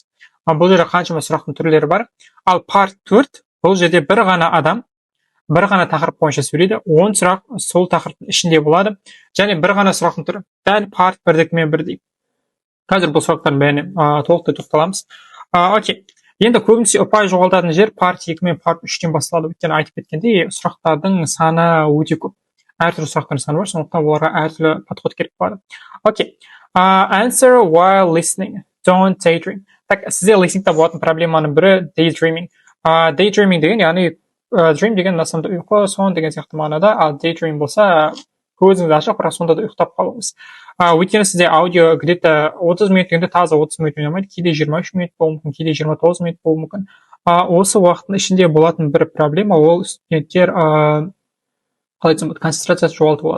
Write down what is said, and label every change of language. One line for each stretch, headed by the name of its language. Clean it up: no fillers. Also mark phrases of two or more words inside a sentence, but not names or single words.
Kazakh: Бұл жерде қаншама сұрақтың түрлері бар. Ал part 4 бұл жерде бір ғана адам бір ғана тақырып бойынша сөйлейді, 10 сұрақ сол тақырыптың ішінде болады, және бір ғана сұрақтың түрі дәл part 1-дікімен бірдей. Қазір бұл сұрақтардың бәріне толықтай тоқталамыз. Окей. Енді көбінесе ұпай жоғалтатын жер part 2 мен part 3-тен басталады. Өйткені айтып кеткендей, сұрақтардың саны өте көп. Әртүрлі сұрақтардың саны бар, сондықтан оларға әртүрлі подход керек болады. Окей.
English: Answer while listening. Don't daydream.
Kazakh: Так, сізде listeningта болатын проблеманың бірі daydreaming. Daydreaming деген, яғни dream деген
Russian: на самом деле
Kazakh: ұйқы, сон деген сияқты мағынада, ал daydream болса көзіңізді ашып, бірақ сонда да ұйықтап қалуыңыз. Өйткені сізде аудио где-то 30 минут дегенде таза 30 минут ойнамайды, кейде 23 минут болуы мүмкін, кейде 29 минут болуы мүмкін. Осы уақыттың ішінде болатын бір проблема, ол студенттер қалай айтсам болады, концентрациясы жоғалтып болады.